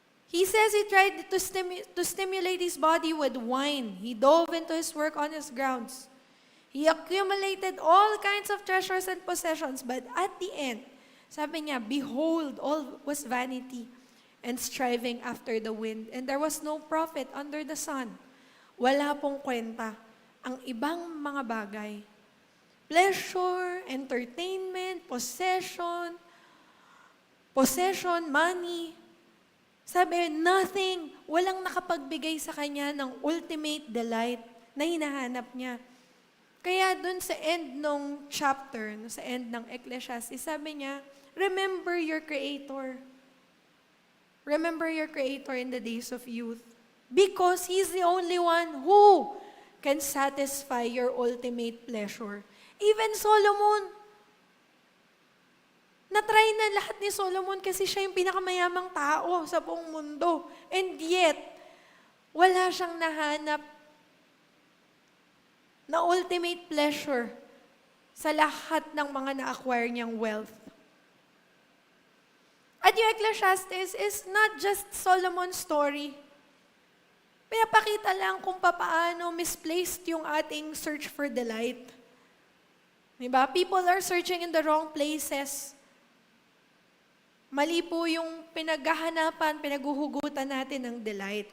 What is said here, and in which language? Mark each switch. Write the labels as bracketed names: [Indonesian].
[English] He says he tried to stimulate his body with wine. He dove into his work on his grounds. He accumulated all kinds of treasures and possessions, but at the end, [Filipino] sabi niya, [English] behold, all was vanity and striving after the wind, and there was no profit under the sun. [Filipino] Wala pong kwenta ang ibang mga bagay. [English] Pleasure, entertainment, possession, money. [Filipino] Sabi, nothing, walang nakapagbigay sa kanya ng ultimate delight na hinahanap niya. Kaya dun sa end ng chapter, sa end ng Ecclesiastes, sabi niya, [English] remember your Creator. Remember your Creator in the days of youth. Because He's the only one who can satisfy your ultimate pleasure. [Filipino] Even Solomon, na-try na lahat ni Solomon kasi siya yung pinakamayamang tao sa buong mundo. And yet, wala siyang nahanap na ultimate pleasure sa lahat ng mga na-acquire niyang wealth. [English] At yung Ecclesiastes is not just Solomon's story. [Filipino] Pinapakita lang kung paano misplaced yung ating [English] search for delight. [Filipino] Diba? [English] People are searching in the wrong places. [Filipino] Mali po yung pinaghahanapan, pinaguhugutan natin ng delight.